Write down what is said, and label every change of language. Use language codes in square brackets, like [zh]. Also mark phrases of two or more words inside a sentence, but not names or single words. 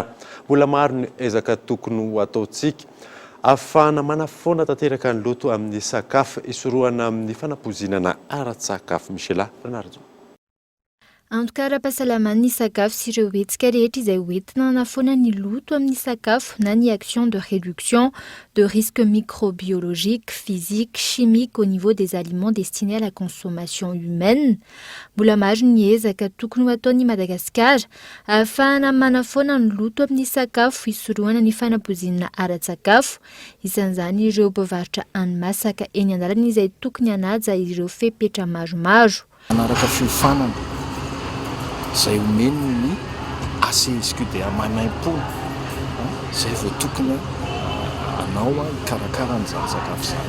[mg] Mbola maro ny ezaka tokony ho ataontsika ahafahana manafoana tanteraka ny loto amin'ny sakafo isorohana amin'ny fanampoizinana ara-tsakafo. Michela Renardo. Antoka ara-pahasalamana ny sakafo sy ireo hetsika rehetra izay hoentina hanafoana ny loto amin'ny sakafo na ny [fr] action de réduction de risques microbiologiques, physiques, chimiques au niveau des aliments destinés à la consommation humaine. [mg] Mbola maro ny ezaka tokony ho ataon'i Madagasikara ahafahana manafoana ny loto amin'ny sakafo isorohana ny fanampoizinana ara-tsakafo. Isan'izany ireo mpivarotra hani-masaka eny an-dalana izay tokony hanaja ireo fepetra maromaro. Manaraka fiofanana zay omeny ny ACSQDA maimaimpona zay vao tokony anao hikarakara an'izany sakafo izany.